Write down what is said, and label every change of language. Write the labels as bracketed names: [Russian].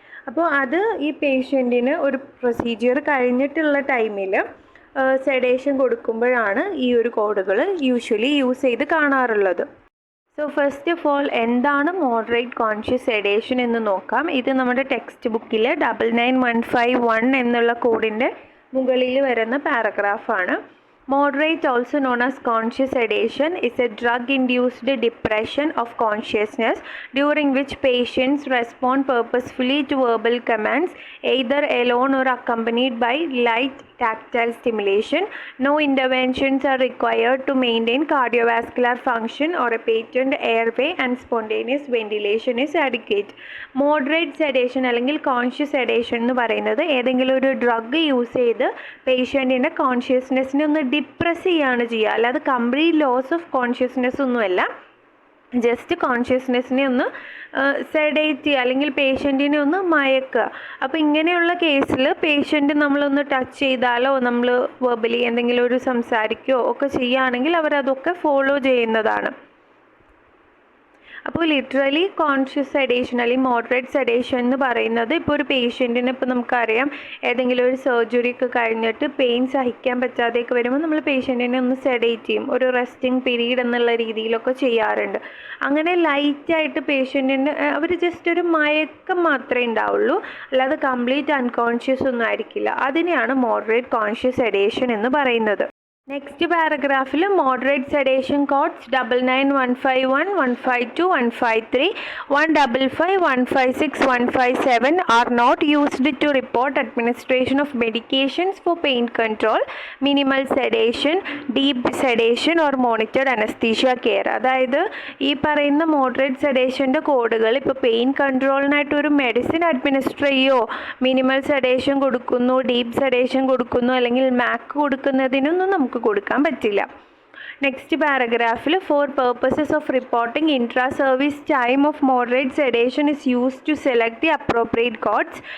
[Malayalam] അപ്പോൾ അത് ഈ പേഷ്യൻറ്റിന് ഒരു പ്രൊസീജിയർ കഴിഞ്ഞിട്ടുള്ള ടൈമിൽ സെഡേഷൻ കൊടുക്കുമ്പോഴാണ് ഈ ഒരു കോഡുകൾ യൂഷ്വലി യൂസ് ചെയ്ത് കാണാറുള്ളത്. സോ ഫസ്റ്റ് ഓഫ് ഓൾ എന്താണ് മോഡറേറ്റ് കോൺഷ്യസ് സെഡേഷൻ എന്ന് നോക്കാം. ഇത് നമ്മുടെ ടെക്സ്റ്റ് ബുക്കിൽ 99151 എന്നുള്ള കോഡിൻ്റെ മുകളിൽ വരുന്ന പാരഗ്രാഫാണ്. [English] Moderate, also known as conscious sedation, is a drug-induced depression of consciousness during which patients respond purposefully to verbal commands, either alone or accompanied by light tactile stimulation. No interventions are required to maintain cardiovascular function or a patent airway, and spontaneous ventilation is adequate. [Malayalam] Moderate sedation അല്ലെങ്കിൽ conscious sedation എന്ന് പറയുന്നത് ഏതെങ്കിലും ഒരു drug use ചെയ്ത് പേഷ്യൻറ്റിൻ്റെ കോൺഷ്യസ്നെസ്സിനെ ഒന്ന് depress ചെയ്യുകയാണ് ചെയ്യുക. അല്ലാതെ കംപ്ലീറ്റ് ലോസ് ഓഫ് കോൺഷ്യസ്നെസ് ഒന്നുമല്ല, ജസ്റ്റ് കോൺഷ്യസ്നെസ്സിനെ ഒന്ന് സെഡേറ്റ് ചെയ്യുക അല്ലെങ്കിൽ പേഷ്യൻറ്റിനെ ഒന്ന് മയക്കുക. അപ്പോൾ ഇങ്ങനെയുള്ള കേസിൽ പേഷ്യൻറ്റ് നമ്മളൊന്ന് ടച്ച് ചെയ്താലോ നമ്മൾ വെർബലി എന്തെങ്കിലും ഒരു സംസാരിക്കുകയോ ഒക്കെ ചെയ്യുകയാണെങ്കിൽ അവരതൊക്കെ ഫോളോ ചെയ്യുന്നതാണ്. അപ്പോൾ ലിറ്ററലി കോൺഷ്യസ് സെഡേഷൻ അല്ലെങ്കിൽ മോഡറേറ്റ് സെഡേഷൻ എന്ന് പറയുന്നത് ഇപ്പോൾ ഒരു പേഷ്യൻറ്റിന് ഇപ്പോൾ നമുക്കറിയാം ഏതെങ്കിലും ഒരു സർജറി ഒക്കെ കഴിഞ്ഞിട്ട് പെയിൻ സഹിക്കാൻ പറ്റാതെയൊക്കെ വരുമ്പോൾ നമ്മൾ പേഷ്യൻറ്റിനെ ഒന്ന് സെഡേറ്റ് ചെയ്യും, ഒരു റെസ്റ്റിംഗ് പീരീഡ് എന്നുള്ള രീതിയിലൊക്കെ ചെയ്യാറുണ്ട്. അങ്ങനെ ലൈറ്റായിട്ട് പേഷ്യൻറ്റിന് അവർ ജസ്റ്റ് ഒരു മയക്കം മാത്രമേ ഉണ്ടാവുള്ളൂ, അല്ലാതെ കംപ്ലീറ്റ് അൺകോൺഷ്യസ് ഒന്നും ആയിരിക്കില്ല. അതിനെയാണ് മോഡറേറ്റ് കോൺഷ്യസ് സെഡേഷൻ എന്ന് പറയുന്നത്. Next പാരഗ്രാഫിൽ [English] Moderate sedation codes 99151, 152, 153, 155, 156, 157 are not used to report administration of medications for pain control, minimal sedation, deep sedation or monitored anesthesia care. [Malayalam] അതായത് ഈ പറയുന്ന മോഡറേറ്റ് സെഡേഷൻ്റെ കോഡുകൾ ഇപ്പോൾ പെയിൻ കൺട്രോളിനായിട്ട് ഒരു മെഡിസിൻ അഡ്മിനിസ്റ്റർ ചെയ്യോ, മിനിമൽ സെഡേഷൻ കൊടുക്കുന്നു, ഡീപ്പ് സെഡേഷൻ കൊടുക്കുന്നു, അല്ലെങ്കിൽ മാക്ക് കൊടുക്കുന്നതിനൊന്നും നമുക്ക് കൊടുക്കാൻ പറ്റില്ല. Next പാരഗ്രാഫിൽ [English] For purposes of reporting intra service time of moderate sedation is used to select the appropriate codes.